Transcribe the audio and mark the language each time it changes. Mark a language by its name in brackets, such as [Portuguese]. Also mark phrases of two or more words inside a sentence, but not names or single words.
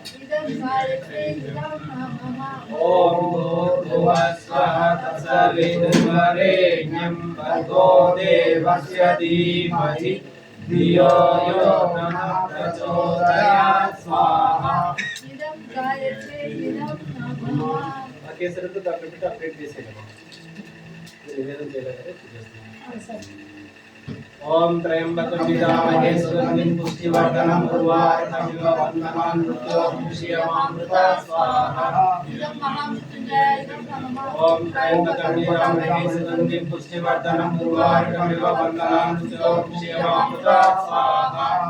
[Sanskrit] ओम भूर्भुवः स्वः तत्सवितुर्वरेण्यं भर्गो देवस्य धीमहि धियो यो नः प्रचोदयात् स्वाहा [Telugu] కేసరంతో అక్కడ పెట్టి అప్డేట్ చేసేయండి నివేదన చేయాలి [Sanskrit] ओम त्र्यंबकं यजामहे सुगंधिं पुष्टिवर्धनम् उर्वारुकमिव बन्धनान् मृत्योर्मुक्षीयमामृता स्वाहा। ओम त्र्यंबकं यजामहे सुगंधिं पुष्टिवर्धनम् उर्वारुकमिव बन्धनान् मृत्योर्मुक्षीयमामृता स्वाहा।